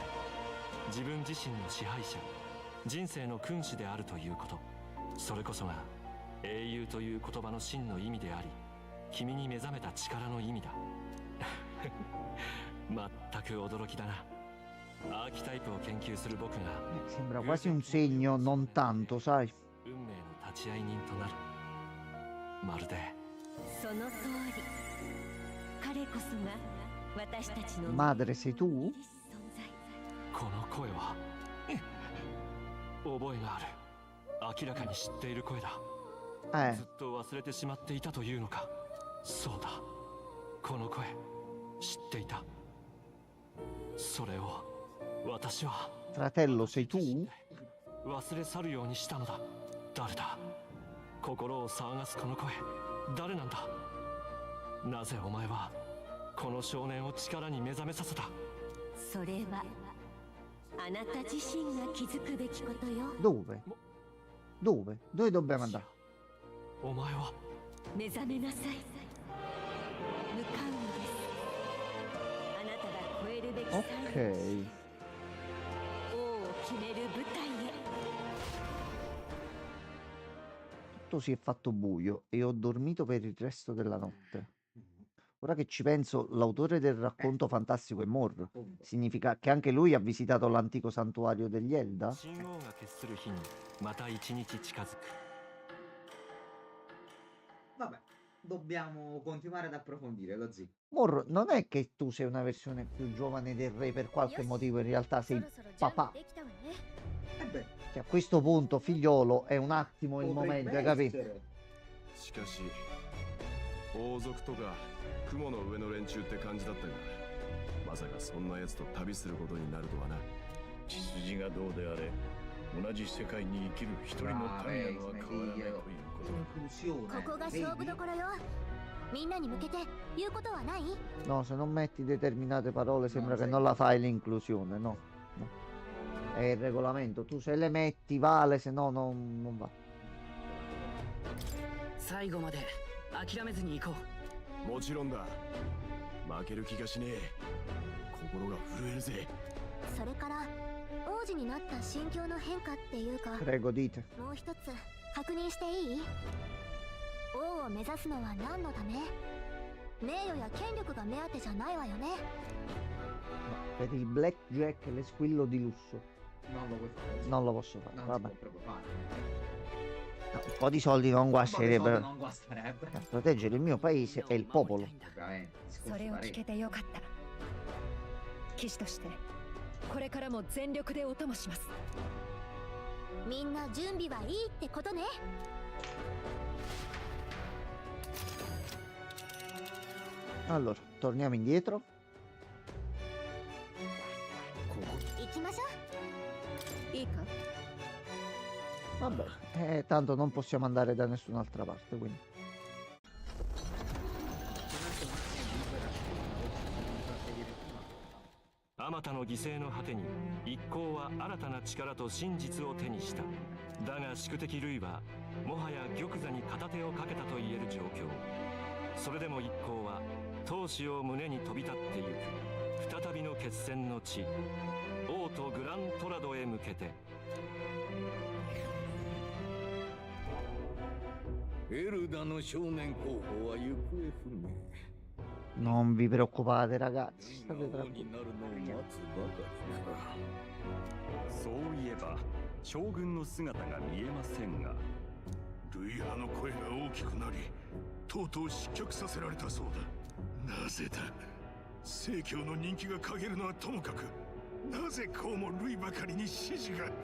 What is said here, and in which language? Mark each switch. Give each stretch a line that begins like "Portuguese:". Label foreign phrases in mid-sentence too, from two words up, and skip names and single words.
Japanese: 自分自身の支配者、人生の君主であるということ、それこそが英雄という言葉の真の意味であり、君に目覚めた力の意味だ。全く驚きだな。アーキタイプを研究する僕が
Italian: Sembra quasi un segno, non tanto, sai?
Japanese: 運命の立ち会い人となる。まるでその通り。彼こそが私たちの
Italian: Madre, sei tu?
Japanese: この声は覚えがある。明らかに知っている声だ。ずっと忘れてしまっていたというのか。そうだ、この声知っていた。それを私は
Italian: Fratello, sei tu?
Japanese: 忘れ去るようにしたのだ。誰だ？心を騒がすこの声、誰なんだ？なぜお前はこの少年を力に目覚めさせた？それはあなた自身が気づくべきことよ。
Italian: Dove? Dove? Dove dobbiamo andare?
Japanese: お前は目覚めなさい。向かうのです。あなたが超えるべき最後の Ok. 王を決める舞台へ。
Italian: Tutto si è fatto buio e ho dormito per il resto della notte. Ora che ci penso, l'autore del racconto fantastico è Mor. Significa che anche lui ha visitato l'antico santuario degli Elda?
Japanese: 信号が決する日にまた一日近づく。
Italian: Vabbè, dobbiamo continuare ad approfondire, lo zio. Mor, non è che tu sei una versione più giovane del re per qualche motivo, in realtà sei papà. Beh, Che a questo punto, figliolo, è un attimo il momento, hai capito?
Japanese: しかし王族とか雲の上の連中って感じだったが、まさかそんな奴と旅することになるとはな。血筋がどうであれ、同じ世界に生きる一人の民なのは変わらないということだ。ここが勝負どころよ。みんなに向けて言うことはない？
Italian: No, se non metti determinate parole sembra che non la fai l'inclusione, no? No. È il regolamento, tu se le metti vale, se no non va.
Japanese: 最後まで諦めずに行こう。もちろんだ。負ける気がしねえ。心が震えるぜ。それから王子になった心境の変化っていうか、
Italian: Prego, dite.
Japanese: もう一つ確認していい？王を目指すのは何のため？名誉や権力が目当てじゃないわよね。
Italian: No, per il blackjack e l'esquillo di lusso. non lo puoi fare. Non lo posso fare, Non si vabbè. può proprio fare. No, un po' di soldi non guasterebbero. Non guasterebbe. Per proteggere il mio paese e il popolo. Ovviamente, si può
Japanese: それを
Italian: fare.
Japanese: 聞けてよかった。騎士としてこれからも全力でお供します。みんな準備はいいってことね。
Italian: Allora, torniamo indietro.
Japanese: 行きましょう。いいか？
Italian: Vabbè, tanto non possiamo andare da nessun'altra parte, quindi.
Japanese: あまたの犠牲の果てに一行は新たな力と真実を手にした。だが宿敵類はもはや玉座に片手をかけたと言える状況。それでも一行は闘志を胸に飛び立ってゆく再びの決戦の地、王都グラントラドへ向けて。エルダの少年候補は行方不明。
Italian: Non vi preoccupate, ragazzi. State
Japanese: 王
Italian: tranquilli.
Japanese: になるのを待つばかりか。そういえば将軍の姿が見えませんが。ルイハの声が大きくなりとうとう失脚させられたそうだ。なぜだ。聖教の人気が陰るのはともかく、なぜこうもルイばかりに支持が。